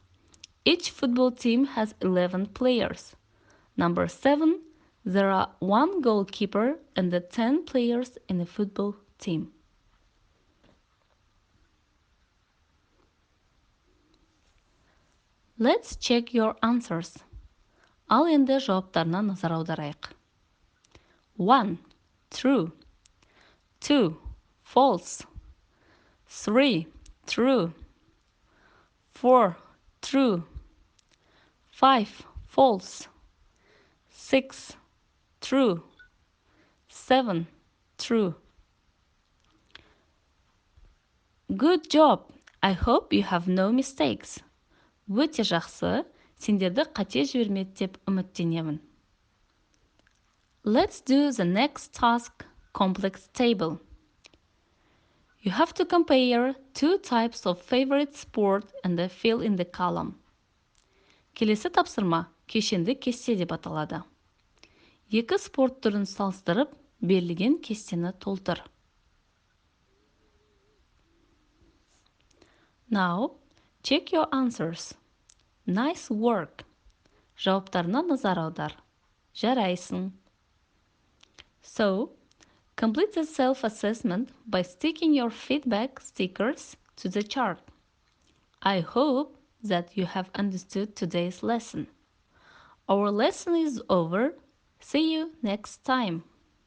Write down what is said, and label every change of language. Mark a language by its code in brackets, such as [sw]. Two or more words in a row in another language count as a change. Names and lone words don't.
[en] Each football team has 11 players. Number 7. There are one goalkeeper and 10 players in a football team. Let's check your answers. [kk] Ал енді жауаптарына назар аударайық. [en] 1. True. 2. False. 3. True. 4. True. 5. False. 6. True. 7. True. Good job! I hope you have no mistakes. [kk] Өте жақсы, сендерді қате жібермеді деп үміттенемін. [en] Let's do the next task, complex table. You have to compare two types of favorite sport and fill in the column. [kk] Келесі тапсырма кешенді кесте деп аталады. Екі спорт түрін салыстырып, берілген кестені толтыр. [en] Now, check your answers. Nice work. [kk] Жауаптарына назар аудар. Жарайсың. [en] So, complete the self-assessment by sticking your feedback stickers to the chart. I hope that you have understood today's lesson. Our lesson is over. See you next time.